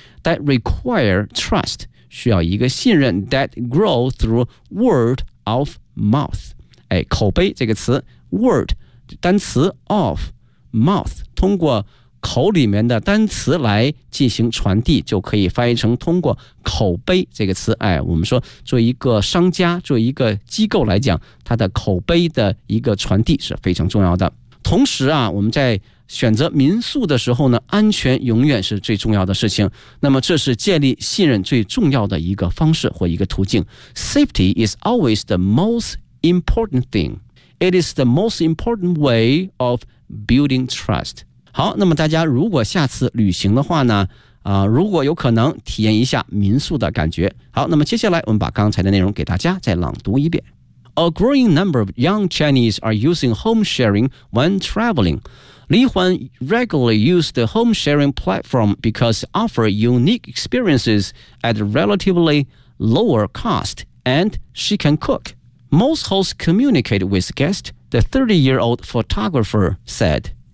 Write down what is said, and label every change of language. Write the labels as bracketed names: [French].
[English] That require trust [Chinese] 需要一个信任 [English] that grow through word of mouth、 [Chinese] 哎、口碑这个词 word 单词 [English] of mouth [Chinese] 通过口里面的单词来进行传递，就可以翻译成通过口碑这个词、哎、我们说作为一个商家作为一个机构来讲，它的口碑的一个传递是非常重要的。同时啊我们在选择民宿的时候呢，安全永远是最重要的事情，那么这是建立信任最重要的一个方式或一个途径。 [English] Safety is always the most important thing. It is the most important way of building trust. [Chinese] 好，那么大家如果下次旅行的话呢、如果有可能体验一下民宿的感觉。好，那么接下来我们把刚才的内容给大家再朗读一遍。 [English] A growing number of young Chinese are using home sharing when traveling. Li Huan regularly used the home sharing platform because it offers unique experiences at a relatively lower cost and she can cook. Most hosts communicate with guests, the 30-year-old photographer said.